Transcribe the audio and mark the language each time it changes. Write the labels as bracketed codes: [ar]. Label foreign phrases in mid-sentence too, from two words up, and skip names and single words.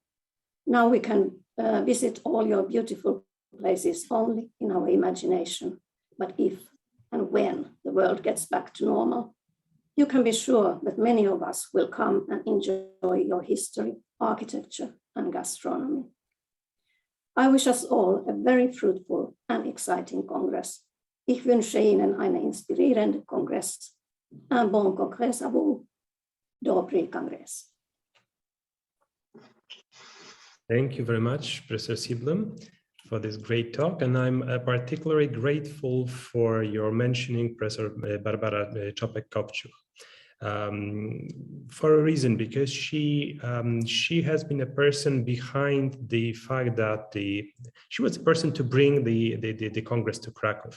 [en] Now we can visit all your beautiful places only in our imagination, but if and when the world gets back to normal, you can be sure that many of us will come and enjoy your history, architecture, and gastronomy. I wish us all a very fruitful and exciting Congress. [de] Ich wünsche Ihnen eine inspirierende Kongress. [fr] Un bon congrès à vous. [pl] Dobry Kongress. [en] Thank you very much, Professor Sjöblom, for this great talk. And I'm particularly grateful for your mentioning Professor Barbara Čopek-Kopčuch. For a reason, because she has been a person behind the fact that she was the person to bring the Congress to Kraków.